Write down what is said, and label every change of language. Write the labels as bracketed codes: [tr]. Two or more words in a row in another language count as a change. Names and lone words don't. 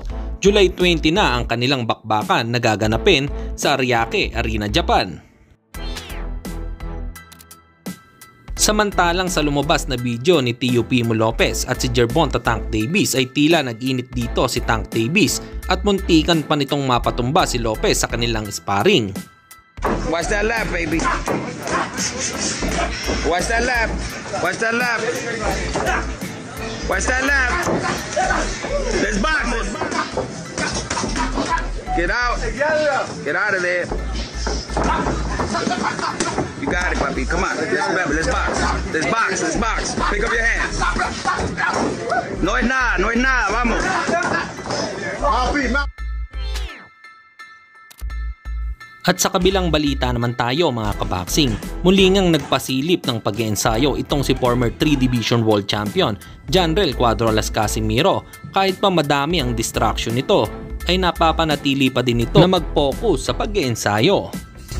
[tl] July 20 na ang kanilang bakbakan na gaganapin sa Ariake Arena, Japan. Samantalang sa lumabas na video ni Tio Pimo Lopez at si Gervonta Tank Davis ay tila nag-init dito si Tank Davis at muntikan pa nitong mapatumba si Lopez sa kanilang sparring. [en] Watch that lap, baby. Watch that lap. Watch that lap. Watch that lap. Let's box it. Get out. Get out of there. You got it, puppy. Come on. Remember, let's box. Let's box. Let's box. Pick up your hands. [es] No es nada. No es nada. Vamos. [tl] At sa kabilang balita naman tayo mga kaboxing, muli ngang nagpasilip ng pag-iensayo itong si [en] former 3 Division World Champion [tl] Janrel Cuadro-Las Casimiro. Kahit pa madami ang distraction nito, ay napapanatili pa din ito na mag-focus sa pag-iensayo.